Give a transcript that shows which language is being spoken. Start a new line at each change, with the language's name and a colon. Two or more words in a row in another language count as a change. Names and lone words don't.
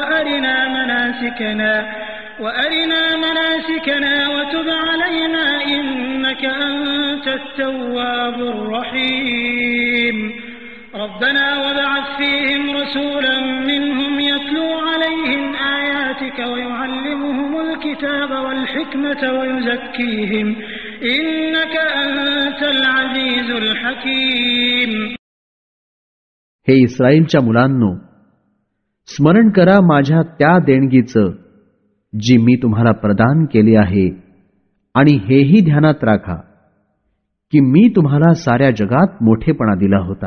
Arabic: وأرنا مناسكنا وتب علينا إنك أنت التواب الرحيم ربنا وابعث فيهم رسولا منهم يتلو عليهم آياتك ويعلمهم الكتاب والحكمة ويزكيهم إنك أنت العزيز الحكيم.
Marathi: हे इस्रायलच्या मुलांनो, स्मरण करा माझ्या त्या देणगीचं जी मी तुम्हाला प्रदान केली आहे आणि हेही ध्यानात राखा की मी तुम्हाला साऱ्या जगात मोठेपणा दिला होता.